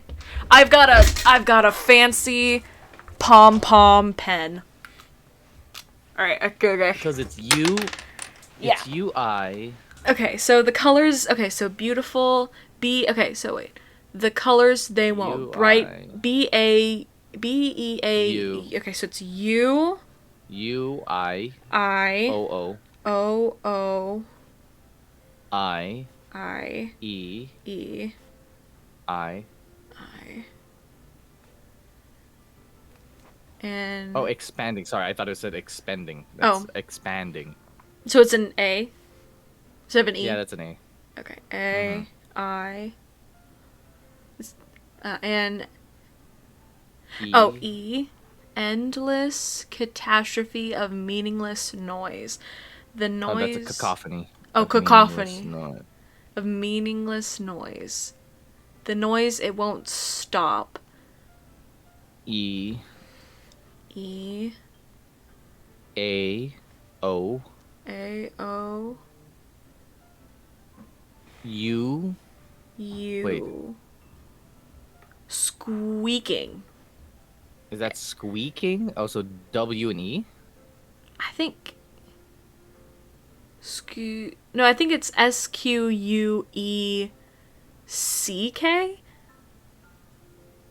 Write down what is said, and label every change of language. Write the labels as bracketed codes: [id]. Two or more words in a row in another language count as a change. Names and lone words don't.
[en] I've got a fancy pom-pom pen. Alright, okay. Because it's you. It's UI. Okay, so the colors... Okay, so beautiful... Okay, so wait. The colors, they won't. UI. Bright... B-A... B-E-A... U. Okay, so it's U... U-I... I... O-O... O-O... I... I... E... E... I... I... And... Oh, expanding. Sorry, I thought it said expending. That's expanding. So it's an A? Instead of an E? Yeah, that's an A. Okay. A... I... and... E. Oh, E. Endless catastrophe of meaningless noise. The noise... Oh, that's a cacophony. Oh, Of cacophony. meaningless noise. Of meaningless noise. The noise, it won't stop. E. E. A. O. A. O. U. U. Wait. Squeaking. Is that squeaking? Oh, so W and E? I think... No, I think it's S-Q-U-E-C-K?